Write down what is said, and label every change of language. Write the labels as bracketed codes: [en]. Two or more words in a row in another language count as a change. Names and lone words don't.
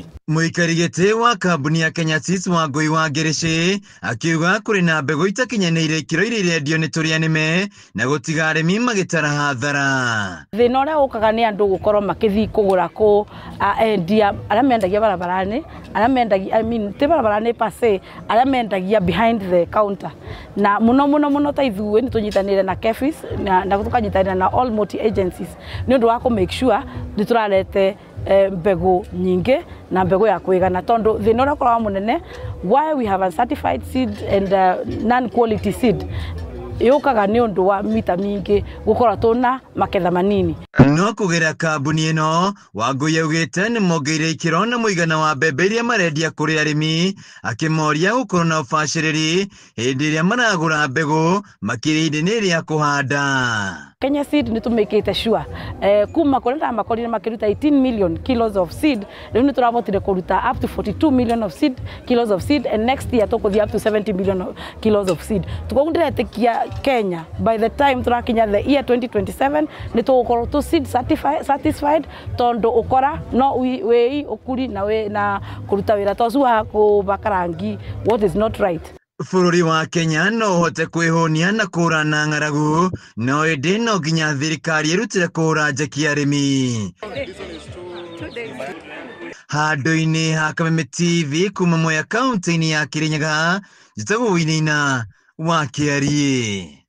[ki] Mũikari gĩtĩ wa kambuni ya Kenya Seeds Wangũi wa Ngĩrĩcĩ akiuga kũrĩ na mbegũ itakinyanĩire ikĩro iria irendio nĩ tũrĩa nĩme na gũtiga arĩmi magĩtara hathara. Thĩna ũrĩa ũkaga nĩ andũ gũkorwo makĩthiĩ kũgũra kũ endia arĩa mendagia barabara-inĩ arĩa mendagia ti barabara-inĩ [la] per se [ki] arĩa mendagia [en] behind the counter [ki] na mũno ta ithuĩ nĩ tũnyitanĩire na KEPHIS na tũkanyitanĩra na [en] all multi agencies [ki] nĩ ũndũ wa kũ [en] make sure [ki] nĩ tũrarete mbegũ nyingĩ na mbegũ ya kũigana tondũ thĩna ũrĩa ũkoragwo mũnene [en] why we have a certified seed and non quality seed [ki] yukaga nĩ ũndũ wa mita mingi gũkorwo tũna maketha manini. No kũgera kambuni ĩno Wangũi augĩte nĩ mongeire ikĩro na mũigana wa mbembe iria marendia kũrĩ arĩmi akĩmoria gũkorwo na ũbacĩrĩri hĩndĩ ĩrĩa maragũra mbegũ makĩria ihinda-inĩ rĩa kũhanda. [en] Kenya Seed [ki] nĩ tũmĩkĩte [en] sure [ki] kuma kũrĩa ndamakorire makĩruta [en] 18 million kilos of seed [ki] rĩu nĩ tũrahotire kũruta [en] up to 42 million of seed kilos of seed and next year tũkũthiĩ up to 70 million kilos of seed. [ki] Tukoguo ndĩretĩkia Kenya [en] by the time [ki] tũrakinya [en] the year [ki] 2027 nĩ tũgũkorwo tũ [en] seed satisfied [ki] tondu ukora no wei ukuri na kuruta wira tosu wa kubaka rangi [en] what is not right. [ki] Bũrũri wa Kenya no ũhote kwĩhũnia na kũrana ng'aragu no ĩndĩ no nginya thirikari ĩrutire kũra njeki arĩmi. Handũ-inĩ ha Kameme TV kuma Mwea kaunti-inĩ ya Kirinyaga njĩtagwo Winaina wa Kĩarie.